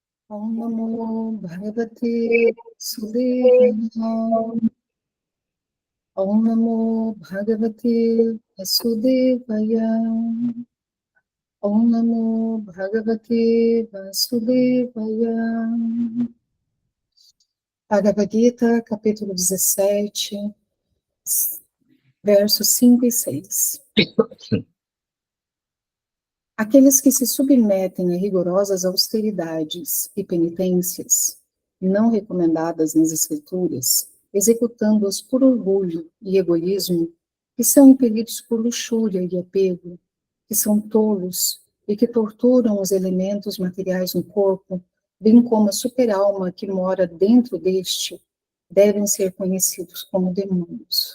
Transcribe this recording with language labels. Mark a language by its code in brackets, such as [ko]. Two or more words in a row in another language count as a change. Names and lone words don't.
[sa] Om Namo Bhagavate Vasudevaya. Om Namo Bhagavate Vasudevaya. Om Namo Bhagavate Vasudevaya. [pt] Bhagavad Gita, capítulo 17, versos 5 e 6. Aqueles que se submetem a rigorosas austeridades e penitências, não recomendadas nas Escrituras, executando-as por orgulho e egoísmo, que são impelidos por luxúria e apego, que são tolos e que torturam os elementos materiais no corpo, bem como a super-alma que mora dentro deste, devem ser conhecidos como demônios.